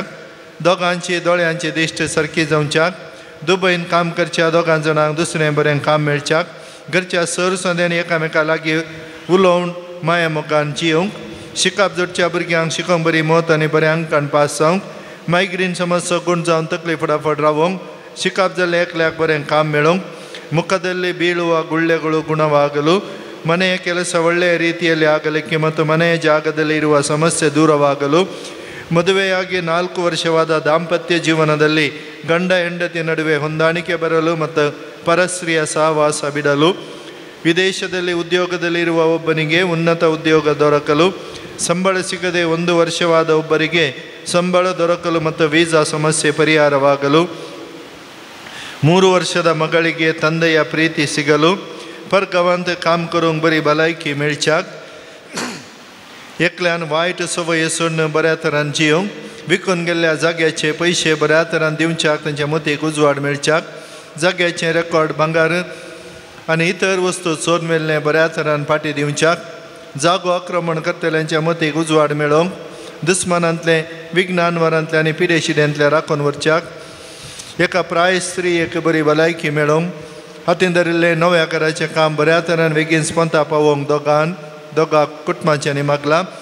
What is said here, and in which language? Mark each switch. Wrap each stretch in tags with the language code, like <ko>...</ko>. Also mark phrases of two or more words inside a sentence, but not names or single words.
<kok>दोगांची दोळ्यांची दिश्ट सारकी जावच्याक दुबयन काम करच्या 2 जाणांक दुसरें बरें काम मेळच्याक घरच्या सर संद्यांनी एकामेका लागीं उलोवन माया मोगान जियोंक शिकप जोडच्या भुरग्यांक शिकोवंक बरी मत आनी बऱ्या अंकान पास जावंक मायग्रेन समस्या गूण जावन तकली फटाफट रावोंक शिकप जाल्ले एकल्याक बरें काम मेळोवंक मुखादल्ली</kok> <kn>ಬೀಳುವ ಗುಳ್ಳೆಗಳು ಗುಣವಾಗಲು ಮನೆಯ ಕೆಲಸ ಒಳ್ಳೆಯ ರೀತಿಯಲ್ಲಿ ಆಗಲಿಕ್ಕೆ ಮತ್ತು ಮನೆಯ ಜಾಗದಲ್ಲಿ ಇರುವ ಸಮಸ್ಯೆ ದೂರವಾಗಲು ಮದುವೆಯಾಗಿ 4 ವರ್ಷವಾದ ದಾಂಪತ್ಯ ಜೀವನದಲ್ಲಿ ಗಂಡ ಹೆಂಡತಿ ನಡುವೆ ಹೊಂದಾಣಿಕೆ ಬರಲು ಮತ್ತು ಪರಸ್ತ್ರೀಯ ಸಹವಾಸ ಬಿಡಲು ವಿದೇಶದಲ್ಲಿ ಉದ್ಯೋಗದಲ್ಲಿರುವ ಒಬ್ಬನಿಗೆ ಉನ್ನತ ಉದ್ಯೋಗ ದೊರಕಲು ಸಂಬಳ ಸಿಗದೆ 1 ವರ್ಷವಾದ ಒಬ್ಬರಿಗೆ ಸಂಬಳ ದೊರಕಲು ಮತ್ತು ವೀಸಾ ಸಮಸ್ಯೆ ಪರಿಹಾರವಾಗಲು 3 ವರ್ಷದ ಮಗಳಿಗೆ ತಂದೆಯ ಪ್ರೀತಿ ಸಿಗಲು</kn> <kok>परगांवांत काम करूंक बरी भलायकी मेळच्याक एकल्यान वायट सवय सोडून बऱ्या तरान जियोंक विकून गेल्ल्या जाग्याचे पयशे बऱ्या तरान दिवच्याक तांच्या मतीक उजवाड मेळच्याक जाग्याचे रेकॉर्ड भांगार आनी इतर वस्तू चोर मेल्ले बऱ्या तरान फाटी दिवच्याक जागो आक्रमण करतल्यांच्या मतीक उजवाड मेळोवंक दुस्मानांतले विघ्नांवरांतले आनी पिडेशिड्यांतले राखून व्हरच्याक एका प्राय स्त्रीयेक बरी भलायकी मेळोवंक हातीन धरिल्लें नव्या घराचें काम बऱ्या तरेन बेगीन स्पंता पावोवंक दोगा कुटुंबांच्यांनी मागला.</kok>